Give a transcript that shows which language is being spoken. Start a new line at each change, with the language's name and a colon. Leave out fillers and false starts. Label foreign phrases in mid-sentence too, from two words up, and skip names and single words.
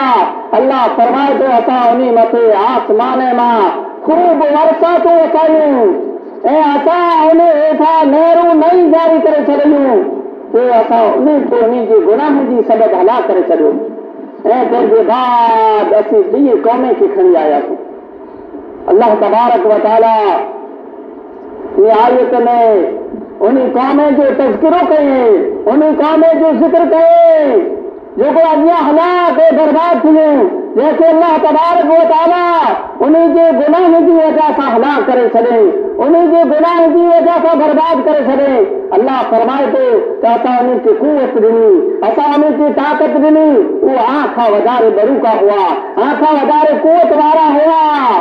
Sindhi: अल्लाह फरमाए थो असां उन मथे आसमान मां ख़ूब वरसातूं वसायूं ऐं असां उन हेठां नहरूं नई जारी करे छॾियूं। पोइ असां उन जे गुनाह जी सबबि हलाक करे छॾियो ऐं तंहिंजे बाद असीं ॿी क़ौमे खे खणी आयासीं।
Arabic: الله تبارك وتعالى
Sindhi: आयत में उन क़ौम जो तज़किरो कये, उन क़ौम जो ज़िक्र कये जेको अॻियां हलाक ऐं बर्बाद थी वियो, जंहिंखे
Arabic: الله تبارك وتعالى
Sindhi: उन जे गुनाह जी वजह सां हलाक करे छॾे, उन जे गुनाह जी वजह सां बर्बाद करे छॾे। अल्लाह फरमाए थो त असां उन खे कुवत ॾिनी, असां उन खे ताक़त ॾिनी। उहे आखां वधारे बरूका हुआ, आखां वधारे कुवत वारा हुआ।